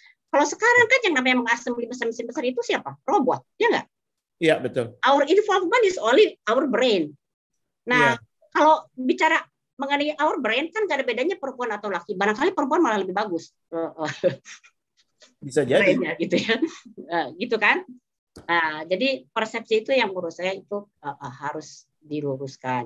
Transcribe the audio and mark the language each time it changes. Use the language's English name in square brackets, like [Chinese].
[Indonesian] Kalau sekarang kan yang namanya mengassembly mesin besar itu siapa? Robot, ya nggak? Iya, betul. [English] Our involvement is only our brain. [Indonesian] Nah, kalau bicara mengenai [English] our brain [Indonesian] kan nggak ada bedanya perempuan atau laki. Barangkali perempuan malah lebih bagus. Bisa jadi. Gitu ya, gitu kan? Nah, jadi persepsi itu yang menurut saya itu harus diluruskan.